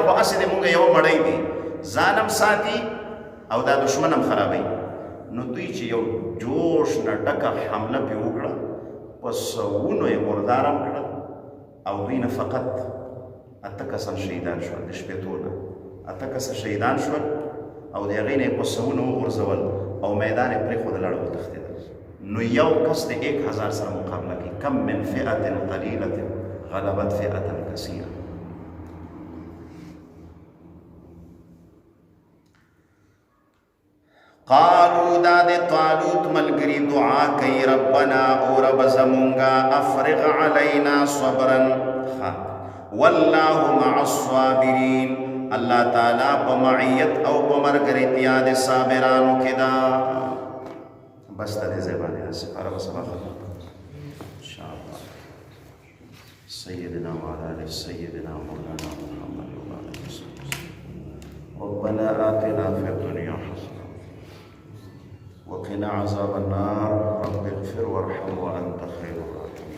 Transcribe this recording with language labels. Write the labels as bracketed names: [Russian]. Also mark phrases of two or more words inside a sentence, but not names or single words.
[Pashto] خو هسې د موږ یو مړی دی ځان هم ساتي او دا دشمن هم خرابوي نو دوی چې یو جوش نه ډکه حمله پرې وکړه په سوونو یې مردار هم کړل او دوی نه فقط 8 کسان شهیدان شول د 60 نه 8 کسه شهیدان شول او د هغې نه یې په سوونو وغورځول او میدان یې پرېښودل اړه وتښتېدل نو یو کس د 1000 سره مقابله کوي [Arabic] کم من فئة قلیلة غلبت فئة کثیرة [Pashto] قالو دا د طالوت ملګري دعا کوي ربنا او رب زمونږه [Arabic] افرغ علینا صبرا والله مع الصابرین [Pashto] الله تعالی په معیت او په مرګرتیا د صابرانو کې دا بس د دې ځای باندې سپاره به سبا ختم انشاءالله [Arabic] سیدنا وعلى آل سیدنا مولانا محمد وعلى آله وصحبه ربنا آتنا في الدنيا حسنة وقنا عذاب النار رب اغفر وارحم وأنت خير الراحمين